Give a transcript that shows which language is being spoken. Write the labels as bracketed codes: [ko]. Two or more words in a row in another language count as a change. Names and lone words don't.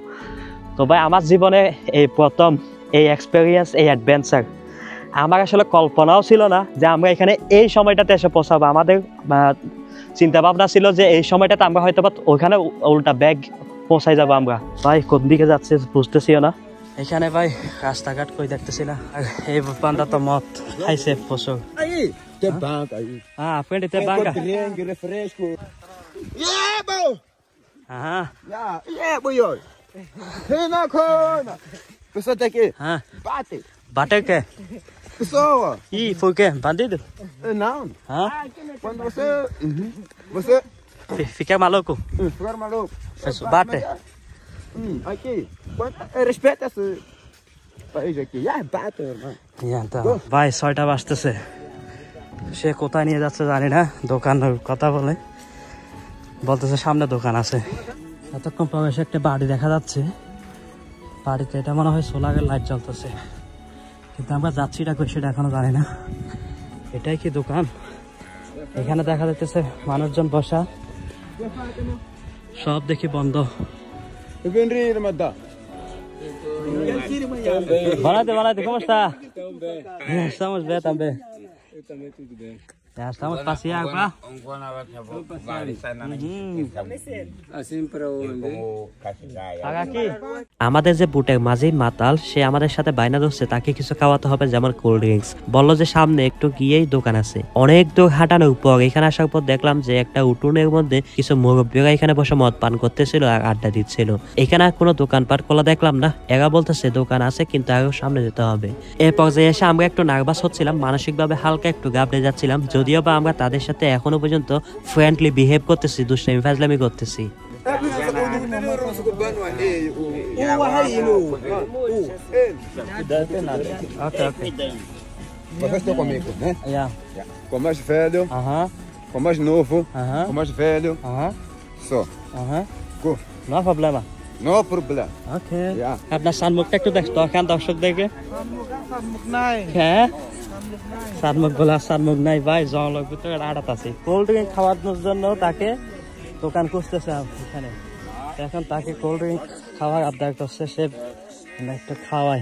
[bn] তো ভাই আমার জীবনে এই প্রথম এই এক্সপেরিয়েন্স, এই অ্যাডভেঞ্চার, আমার আসলে কল্পনাও ছিল না যে আমরা এখানে এই সময়টাতে এসে পৌঁছাবো। আমাদের চিন্তা ভাবনা ছিল যে এই সময়টাতে আমরা হয়তো বা ওইখানে উল্টা ব্যাগ পৌঁছাই যাবো আমরা। ভাই কোন দিকে যাচ্ছে বুঝতেছিও না। এখানে ভাই রাস্তাঘাট কই দেখতেছি না। আর এই বান্দা তো মদ খাইছে প্রচুর। [pt] Aí, tem banca aí. Aprende a ter banca. Drink, refresco. [en] Yeah, bro. Aham. Yeah, boy. [pt] Vem na cona. Pessoa tá aqui. Bate. Bate o quê? Pessoa. Ih, foi o quê? Bandido? Não. Hã? Quando você Fica maluco? ficar maluco. Bate. Aqui. Respeita esse país aqui. Yeah, bate, irmão. [bn] ভাই 6টা বাজতেছে, সে কোথায় নিয়ে যাচ্ছে জানি না। দোকানের কথা বলতেছে সামনে দোকান আছে। এতক্ষণ প্রবেশে একটা বাড়ি দেখা যাচ্ছে, বাড়িতে এটা মনে হয় সোলারের লাইট জ্বলতেছে, কিন্তু আমরা যাচ্ছি এটা কই সেটা এখনো জানি না। এটাই কি দোকান? এখানে দেখা যাচ্ছে মানুষজন বসা, সব দেখি বন্ধ। Banate, [es] ¿cómo está? Estamos bien también. Ya estamos paseando acá. [bn] আমাদের যে বুটের মাঝি মাতাল, সে আমাদের সাথে বাইনা ধরছে তাকে কিছু খাওয়াতে হবে, যেমন [en] cold drinks. [bn] বললো যে সামনে একটু গিয়েই দোকান আছে। অনেক দূর হাঁটানোর পর এখানে আসার পর দেখলাম যে একটা উঠোনের মধ্যে কিছু মুরব্বীরা এখানে বসে মদ পান করতেছিল আর আড্ডা দিচ্ছিল। এখানে আর কোনো দোকানপাট খোলা দেখলাম না। এরা বলতেছে দোকান আছে কিন্তু আরো সামনে যেতে হবে। এর পর্যায়ে এসে আমরা একটু নার্ভাস হচ্ছিলাম, মানসিকভাবে হালকা একটু গাবড়ে যাচ্ছিলাম, যদিও বা আমরা তাদের সাথে এখনো পর্যন্ত [en] friendly behave [bn] করতেছি, দুষ্টামি ফাজলামি করতেছি। [pt] Vocês estão comigo, né? [en] Yeah. [pt] Com mais velho, com mais novo, com mais velho. Só. Go. [es] No problema. [en] No problem. Okay. Yeah. [bn] আপনার সানমুখটা একটু দেখতো, এখান দর্শক দেখে। হ্যাঁ সানমুখ নাই ভাই, জঙ্গলের ভিতরে আড়াত আছে। [en] cold drink [bn] খাওয়ানোর জন্য তাকে দোকান খুঁজতেছে এখানে। এখন তাকে [en] cold drink [bn] খাওয়ার আবদার করছে, সে একটু খাওয়ায়।